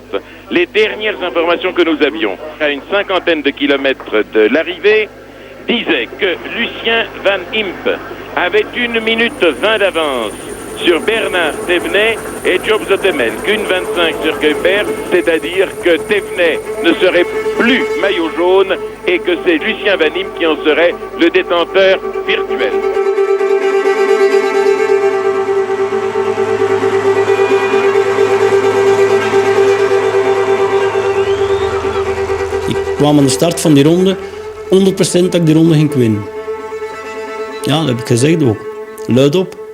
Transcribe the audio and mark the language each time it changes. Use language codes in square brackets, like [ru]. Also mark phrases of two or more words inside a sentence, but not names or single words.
[fr] Les dernières informations que nous avions à une cinquantaine de kilomètres de l'arrivée disaient que Lucien Van Impe avait 1 minute 20 d'avance sur Bernard Thévenet et Job Zoetemelk, 1,25 sur Kuiper, c'est-à-dire que Thévenet ne serait plus maillot jaune et que c'est Lucien Van Impe qui en serait le détenteur virtuel. [nl] Ik kwam aan de start van die ronde 100% dat ik die ronde ging winnen. Ja, dat heb ik gezegd ook. Luid op.